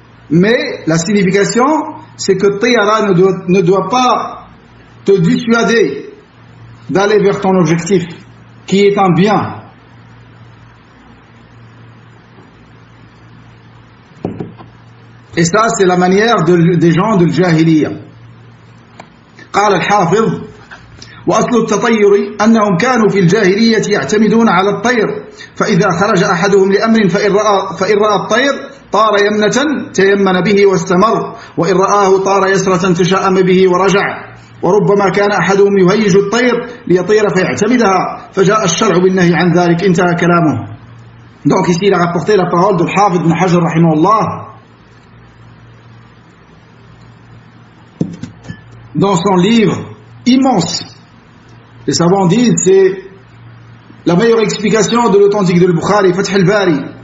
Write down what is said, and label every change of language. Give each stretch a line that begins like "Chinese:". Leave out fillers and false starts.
French: Mais la signification, c'est que tiyara ne doit pas te dissuader d'aller vers ton objectif, qui est un bien. Et ça, c'est la manière des gens de l'Jahiliya.
Arabic: قال الحافظ وأصل التطير أنهم كانوا في الجاهلية يعتمدون على الطير فإذا خرج أحدهم لأمر فإن رأى الطير طار يمنة تيمن به واستمر وإن رآه طار يسرة تشاءم به ورجع وربما كان أحدهم يهيج الطير ليطير فيعتمدها فجاء الشرع بالنهي عن ذلك. انتهى كلامه.
French: Donc ici il a rapporté la parole de Hafid ibn Hajar rahimahullah dans son livre immense. Les savants disent c'est la meilleure explication de l'authentique de Bukhari, Fath al-Bari.